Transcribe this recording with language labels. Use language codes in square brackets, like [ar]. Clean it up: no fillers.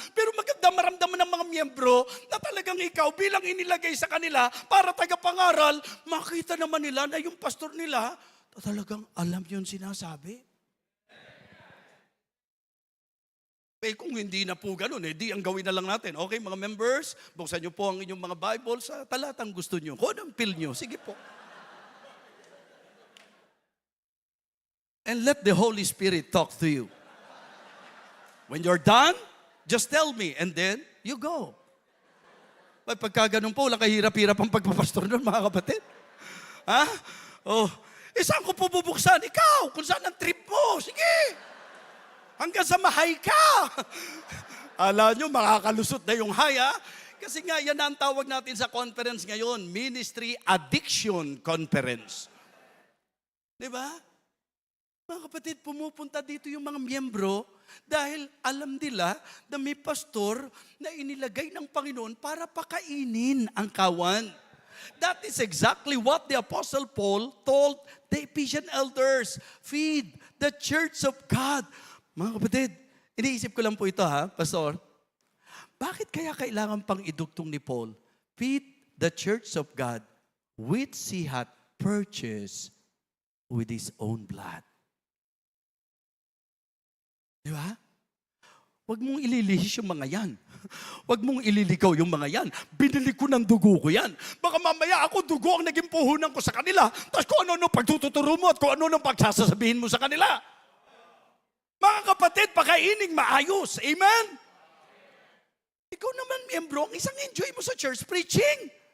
[tl] Pero maganda maramdaman ng mga miyembro na talagang ikaw bilang inilagay sa kanila para tagapangaral, makita naman nila na yung pastor nila talagang alam yun sinasabi. Kung hindi na po ganun, di ang gawin na lang natin. Okay, mga members, buksan nyo po ang inyong mga Bible sa talatang gusto nyo. Kung anong feel nyo, sige po. [en] And let the Holy Spirit talk to you. When you're done, just tell me, and then you go. [tl] Pagka ganun po, wala kahirap-hirap ang pagpapastor nun, mga kapatid. Ha? Saan ko po bubuksan? Ikaw, kung saan ang trip mo, sige. Hanggang sa mahay ka. Alam nyo, makakalusot na yung haya. Kasi nga, yan ang tawag natin sa conference ngayon, Ministry Addiction Conference. Diba? Mga kapatid, pumupunta dito yung mga miyembro dahil alam nila na may pastor na inilagay ng Panginoon para pakainin ang kawan. [en] That is exactly what the Apostle Paul told the Ephesian elders. Feed the church of God. [tl] Mga kapatid, iniisip ko lang po ito Pastor. Bakit kaya kailangan pang idugtong ni Paul? [en] Feed the church of God which he hath purchased with his own blood. [tl] Di ba? Huwag mong ililihis yung mga yan. Huwag mong ililigaw yung mga yan. Binili ko ng dugo ko yan. Baka mamaya ako dugo ang naging puhunan ko sa kanila. Tapos kung ano-ano pagtututuro mo at kung ano-ano pagsasasabihin mo sa kanila. Mga kapatid, pakainin maayos. Amen? Ikaw naman, miyembro, ang isang enjoy mo sa church, preaching.